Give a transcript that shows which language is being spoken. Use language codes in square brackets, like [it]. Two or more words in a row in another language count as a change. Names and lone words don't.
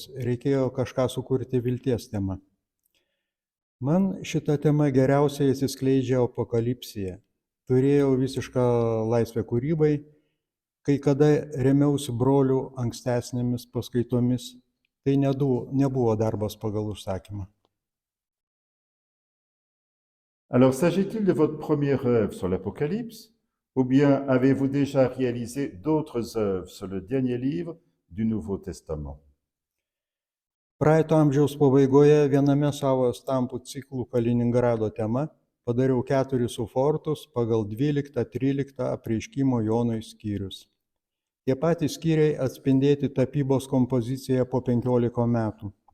[lt] Reikėjo kažką sukurti vilties temą. Man šita tema geriausiai atsiskleidžia Apokalipsėje. Turėjau visišką laisvę kūrybai, kai kada remiausi brolių ankstesnėmis paskaitomis. Tai nebuvo darbas pagal užsakymą. [fr] Alors, s'agit-il de votre première œuvre sur l'Apocalypse ou bien avez-vous déjà réalisé d'autres œuvres sur le dernier livre du Nouveau Testament? [lt] Praeito amžiaus pabaigoje viename savo stampų ciklų Kaliningrado tema padariau 4 sufortus pagal 12-13 apreiškimo Jonui skyrius. Tie patys skyriai atspindėti tapybos kompozicijoje po 15 metų.